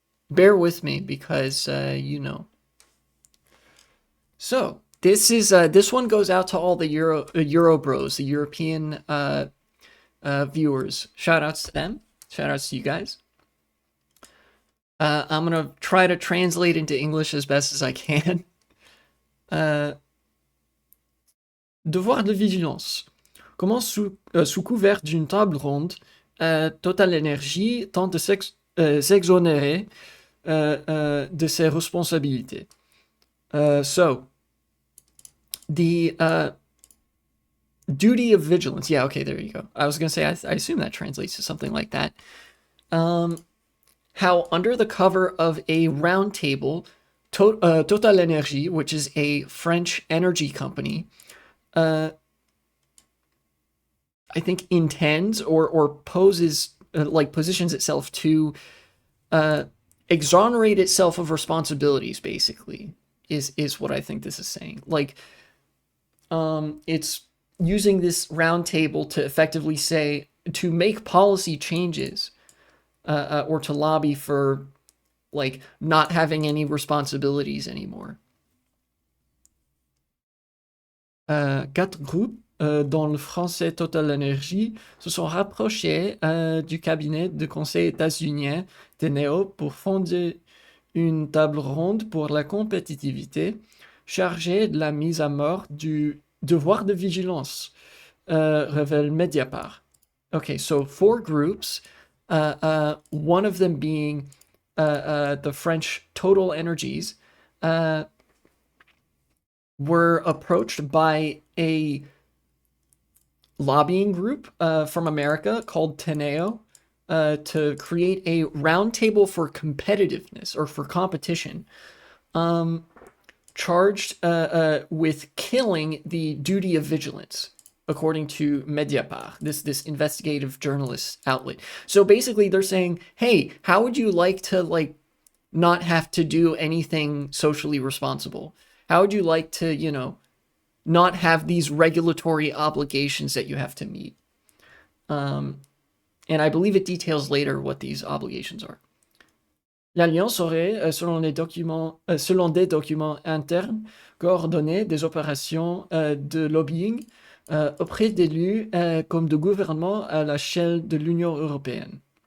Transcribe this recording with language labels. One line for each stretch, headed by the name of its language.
English: Bear with me because you know. So this one goes out to all the Eurobros, the European viewers. Shout outs to them. Shout outs to you guys. I'm gonna try to translate into English as best as I can.
French: Devoir de vigilance. Comment sous couvert d'une table ronde, Total Energy tente de s'exonérer de ses responsabilités.
English: So, the duty of vigilance. Yeah, okay, there you go. I was going to say, I assume that translates to something like that. How under the cover of a round table, Total Energy, which is a French energy company, I think intends or poses, positions itself to exonerate itself of responsibilities, basically, is what I think this is saying. It's using this round table to effectively say, to make policy changes or to lobby for, not having any responsibilities anymore.
French: Quatre groupes, dont le français Total Energy, se sont rapprochés du cabinet de conseil états-unien TNEO pour fonder une table ronde pour la compétitivité chargée de la mise à mort du devoir de vigilance, révèle Mediapart.
English: Okay, so 4 groups, one of them being the French Total Energies, were approached by a lobbying group from America called Teneo to create a roundtable for competitiveness or for competition, charged with killing the duty of vigilance, according to Mediapart, this investigative journalist outlet. So basically, they're saying, hey, how would you like to not have to do anything socially responsible? How would you like to, not have these regulatory obligations that you have to meet? And I believe it details later what these obligations are.
French: L'Alliance aurait, selon des documents internes, coordonné des opérations de lobbying auprès d'élus comme de gouvernements à l'échelle de l'Union européenne.